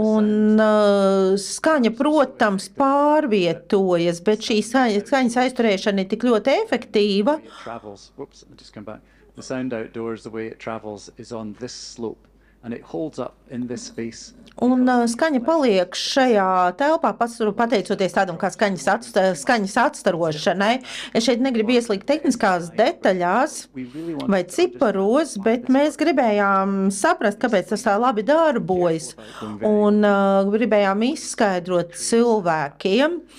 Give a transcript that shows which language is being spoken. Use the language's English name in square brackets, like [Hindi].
[Latvian] un skaņa, protams, pārvietojas, bet šī skaņas aizturēšana ir tik ļoti efektīva. [English] it travels. Whoops, I'll just come back. The sound outdoors, the way it travels is on this slope, and it holds up in this space. [Latvian] Un skaņa paliek šajā telpā, pateicoties tādam kā skaņas atstarošanai. Es šeit negribu ieslīgt tehniskās detaļās [English] We really want [Latvian] vai ciparos, bet mēs gribējām saprast, kāpēc tas tā labi darbojas. Un gribējām izskaidrot cilvēkiem,